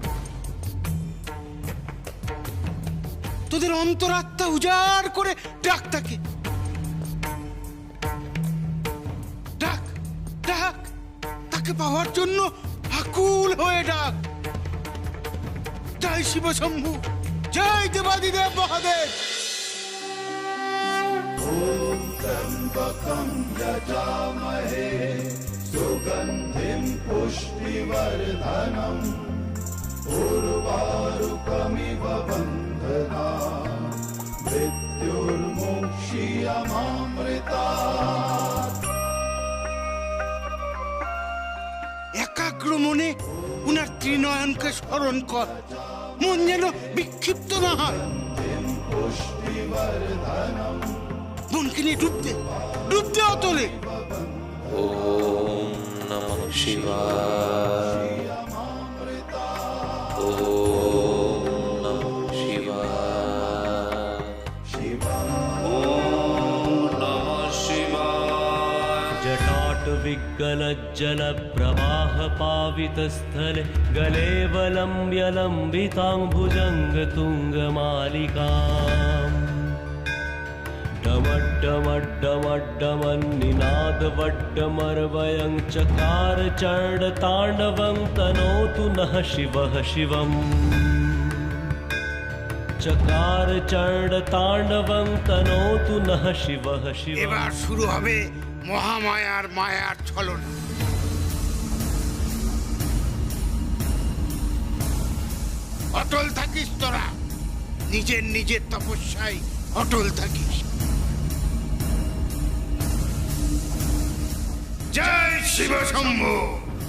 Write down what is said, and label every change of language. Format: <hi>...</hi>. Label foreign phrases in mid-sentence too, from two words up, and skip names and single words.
<bn>তোদের অন্তরাত্মা উজাড় করে ডাক তাকে। ডাক, ডাক, তাকে পাওয়ার জন্য আকুল হয়ে ডাক। জয় শিব শম্ভু, জয় দেবাদিদেব মহাদেব।</bn> <sa>त्र्यम्बकं यजामहे सुगन्धिं पुष्टिवर्धनम् उर्वारुकमिव बन्धनान् मृत्युर्मुक्षीयमामृतात्।</sa> <bn>একাগ্র মনে উনার ত্রিনয়নকে স্মরণ কর, মন যেন বিক্ষিপ্ত না হয়। মনকে নিয়ে ডুবতে ডুবতে অতলে।</bn> <sa>ওম নমঃ শিবায়, ওম নমঃ শিবায়, ওম নমঃ শিবায়। जटाट विग्गल जलप्रवाहपावितस्थले गलेवलम्ब्य लम्बिताम्भुजङ्गतुङ्गमालिकाम् डमड्डमड्डमड्डमन्निनादवड्डमर्वयं चकार चण्डताण्डवं तनोतु नः शिवः शिवम् चकार चण्डताण्डवं तनोतु नः शिवः शिवम्।</sa> <bn>এবার শুরু হবে মহামায়ার মায়ার ছলনা। অটল থাকিস তোরা, নিজের নিজের তপস্যায় অটল থাকিস। জয় শিব শম্ভু।</bn>